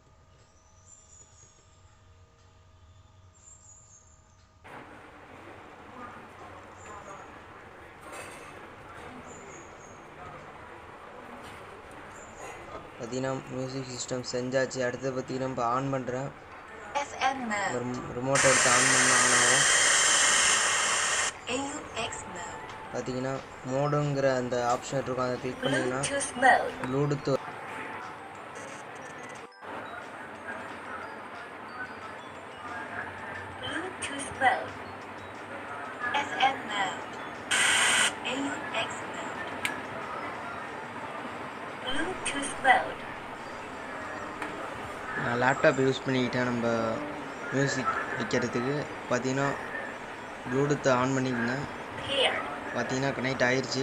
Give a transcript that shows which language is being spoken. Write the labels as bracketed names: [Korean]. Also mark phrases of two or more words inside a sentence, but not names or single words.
[Tamil] பார்த்தீங்கன்னா மியூசிக் சிஸ்டம் செஞ்சாச்சு. அடுத்து பார்த்தீங்கன்னா இப்போ ஆன் பண்ணுறேன். ரிமோட்டை எடுத்து ஆன் பண்ண ஆன் ஆகும். [English] AUX mode. [Tamil] பார்த்தீங்கன்னா மோடுங்கிற அந்த ஆப்ஷன் இருக்கும், அதை கிளிக் பண்ணிங்கன்னா ப்ளூடூத் [English] mode. FM mode. AUX mode. Bluetooth mode. [Tamil] நான் லேப்டாப் யூஸ் பண்ணிக்கிட்டேன் நம்ம மியூசிக் வைக்கிறதுக்கு. பார்த்தீங்கன்னா ப்ளூடூத்தை ஆன் பண்ணிக்கோங்க. பார்த்தீங்கன்னா கனெக்ட் ஆயிடுச்சு.